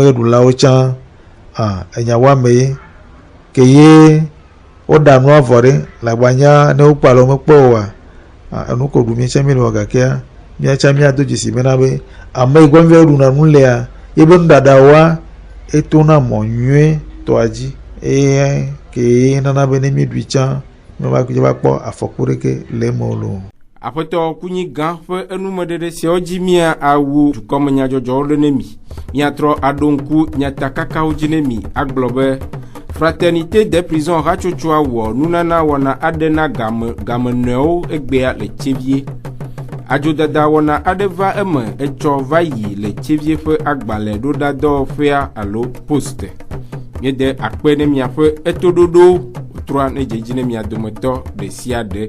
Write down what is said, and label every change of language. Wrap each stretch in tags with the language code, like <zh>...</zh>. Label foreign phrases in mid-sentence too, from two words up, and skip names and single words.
<ee>yeɖulawo tsã enya wɔ ame ye ke ye woɖa nua vɔ ɖe le agbanya ne wokpa le womekpɔ oa enu ko ɖu míetsã mi le wɔ gakea míatsã míado dzesi bena be ame yi gbɔ míawo ɖuna nu lea yebe nuɖaɖawoa etona mɔ nyuie tɔa dzi eye ke nana be ne míeɖui tsã míava kpɔ afɔku ɖeke le eme lo. Aƒetɔ kunyiga ƒe enumeɖeɖe siawo dzi mía awu dukɔmenyadzɔdzɔwo ɖe ne mi míatrɔ aɖo ŋku nyatakakawo dzi ne mi agblɔ be Fraternité des prisons hatsotsoa wɔ nunana wɔna aɖe na gamenɔewo egbea le Tsevie. Adzodada wɔna aɖe va eme etsɔ va yi le Tsevie ƒe agbalẽ ɖoɖa dɔwɔƒea alo poste. Míede akpe ne miaƒe etoɖoɖo trɔa ne dzedzi ne mia dometɔ ɖe sia ɖe.</ee>